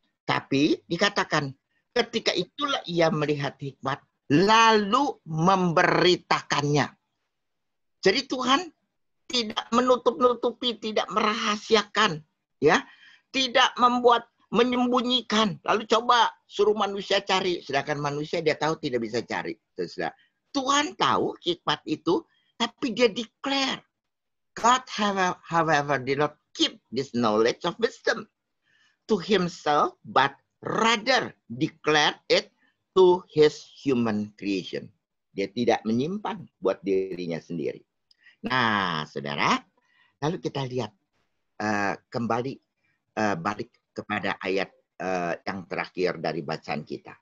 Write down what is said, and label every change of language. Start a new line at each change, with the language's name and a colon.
Indonesian: Tapi dikatakan, ketika itulah ia melihat hikmat, lalu memberitakannya. Jadi Tuhan tidak menutup-nutupi, tidak merahasiakan, ya, tidak menyembunyikan. Lalu coba suruh manusia cari, sedangkan manusia dia tahu tidak bisa cari. Tuhan tahu hikmat itu, tapi dia declare.
English: God, however, did not keep this knowledge of wisdom to himself, but rather declared it to his human creation.
Indonesian: Dia tidak menyimpan buat dirinya sendiri. Nah, saudara, lalu kita lihat kembali balik kepada ayat yang terakhir dari bacaan kita.